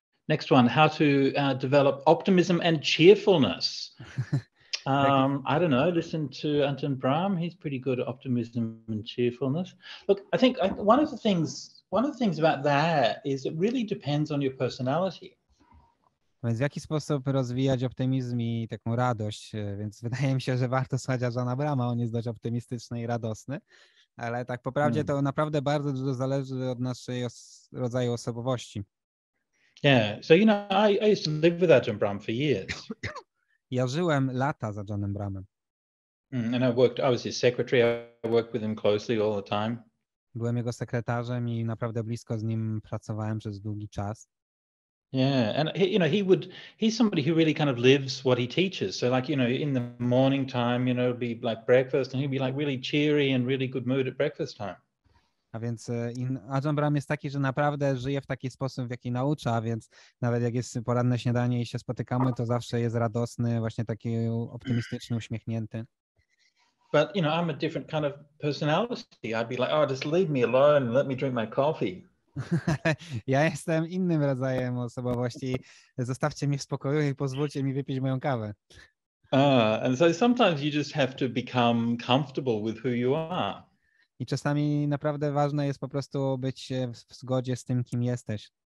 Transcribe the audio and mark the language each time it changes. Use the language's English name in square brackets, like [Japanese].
[English] Next one, how to develop optimism and cheerfulness. I don't know, listen to Ajahn Brahm. He's pretty good at optimism and cheerfulness. Look, I think one of the things about that is it really depends on your personality. [Polish] Więc w jaki sposób rozwijać optymizm i taką radość? Więc wydaje mi się, że warto słuchać Ajahna Brahma, on jest dość optymistyczny i radosny, ale tak po prawdzie to naprawdę bardzo dużo zależy od naszej rodzaju osobowości. [English] Yeah, so you know, I used to live with Ajahn Brahm for years. [Polish] Ja żyłem lata za Ajahnem Brahmem. [English] And I was his secretary. I worked with him closely all the time. [Polish] Byłem jego sekretarzem i naprawdę blisko z nim pracowałem przez długi czas. [English] Yeah, and he's somebody who really kind of lives what he teaches. So like, in the morning time, it'll be like breakfast and he'll be like really cheery and really good mood at breakfast time. [Polish] A więc Ajahn Brahm jest taki, że naprawdę żyje w taki sposób, w jaki naucza, więc nawet jak jest poranne śniadanie i się spotykamy, to zawsze jest radosny, właśnie taki optymistyczny, uśmiechnięty. [English] But, I'm a different kind of personality. I'd be like, just leave me alone and let me drink my coffee. [Polish] Ja jestem innym rodzajem osobowości. Zostawcie mnie w spokoju i pozwólcie mi wypić moją kawę. [English] And so sometimes you just have to become comfortable with who you are. [Polish] I czasami naprawdę ważne jest po prostu być w zgodzie z tym, kim jesteś.